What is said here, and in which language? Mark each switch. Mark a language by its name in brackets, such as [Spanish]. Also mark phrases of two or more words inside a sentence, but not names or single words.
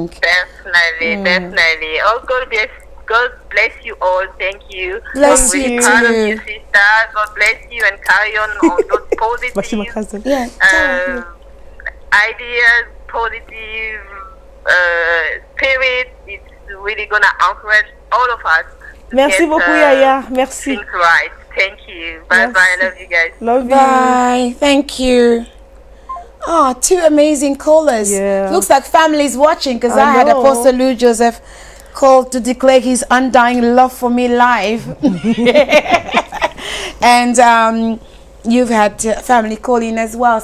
[English] Definitely. Oh, God bless you all. Thank you. Bless I'm really you proud of too. you, sister. God bless you and carry on those But she my positive cousin. Yeah. ideas, positive spirit. It's really gonna encourage all of us. to [French] Merci [English] get, [French] beaucoup, Yaya. Merci. [English] Things right. Thank you. Bye bye. I love you guys. Love you. Bye. Thank you. Oh, two amazing callers. Yeah. Looks like family's watching because I I had know. Apostle Lou Joseph called to declare his undying love for me live. And you've had family calling as well.